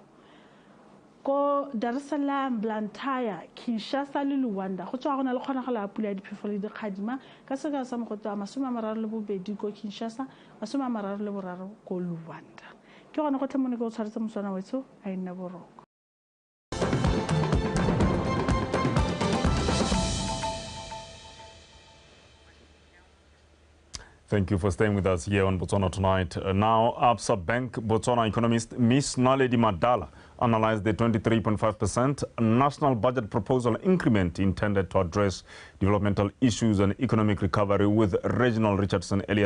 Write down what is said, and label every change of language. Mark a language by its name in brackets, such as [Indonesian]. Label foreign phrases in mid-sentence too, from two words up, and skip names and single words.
[Tswana] Ko Dar es Salaam, Blantyre, Kinshasa le Luanda go tswa go na le kgonagalo ya pula ya diphefo le dikgadima ka selekano sa mogote wa 32 ko Kinshasa, 33 ko Luanda. Ke gone go tle mo ne go tshwaretse moswana wetso a ina boroko. [English] Thank you for staying with us here on Botswana Tonight. Now, Absa Bank Botswana economist Ms. Naledi Madala analyzed the 23.5% national budget proposal increment intended to address developmental issues and economic recovery with Reginald Richardson earlier